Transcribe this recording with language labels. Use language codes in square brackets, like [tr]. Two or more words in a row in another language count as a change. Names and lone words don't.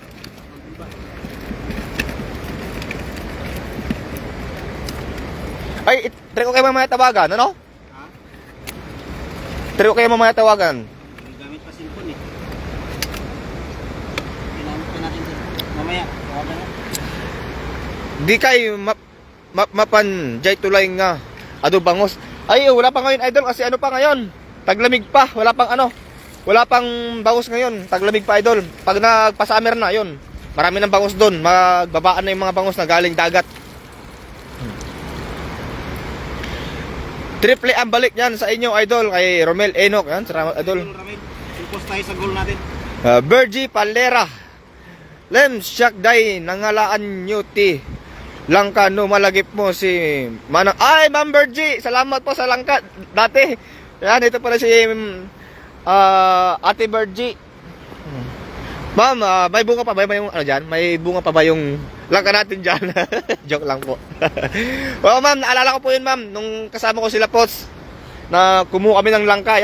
[tl] Ay, try ko kayo mamaya tawagan, ano? Ha? Try ko kayo mamaya tawagan. Gamit pa cellphone eh. Ginamit pa natin sa mamaya, tawagan na. [ilo] Di kay mapan jay tulay nga ado bangos. [tl] Ay wala pa ngayon idol kasi ano pa ngayon? Taglamig pa, wala pang ano. Wala pang bangos ngayon, taglamig pa idol. Pag nagpa-summer na 'yon, marami nang bangos doon. Magbabaan na yung mga bangos na galing dagat. Triple ang balik niyan sa inyo idol kay Romel Enoch. Yan, salamat idol. Ramil, focus tayo sa goal natin. [ilo] Bergie Palera. Lem Shakday nangalaan nyo ti Langka, no, malagip mo si Manang. [tl] Ay, Ma'am Bergie, salamat po sa langka. Dati, yan, ito pala si Ate Bergie. Ma'am, may bunga pa ba yung ano dyan? May bunga pa ba yung langka natin dyan? Joke lang po. Well, ma'am, naalala ko po yun, ma'am, nung kasama ko sila Pots, na kumuha kami ng langka.